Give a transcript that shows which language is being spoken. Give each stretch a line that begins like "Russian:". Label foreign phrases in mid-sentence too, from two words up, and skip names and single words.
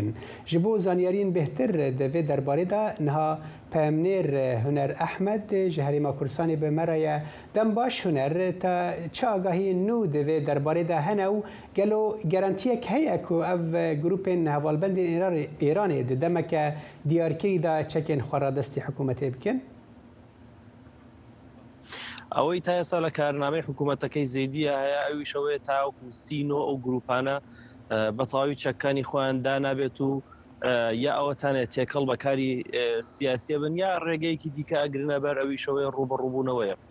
Kurdish: Ji bo zaniyariyên bêhtir di vê derbarê de niha peyamnêr Huner Ehmed ji Herêma Kurdistanê bi me re ye. Dem baş Huner te çi agahiyên nû di vê derbarê de hene û gelo gerantiyek heye ku ev grûpên hevalbendên Îranê di demeke diyarkirî de çekên xwaradestî hikûmetê bikin?
Central Kurdish: ئەوەی تا ئێستا لە کارنامەی حکوومەتەکەی زەیدیە هەیە ئەویشەوەی تاوەکو سینۆ ئەو گروپانە بە تەواوی چەکانی خۆیان دانابێت و یا ئەوەتانێت تێکەڵ بەکاری سیاسیە بن یا ڕێگەیەکی دیکە ئەگرنە بەر ئەویشەوەی ڕوبەڕووبوونەوەیە.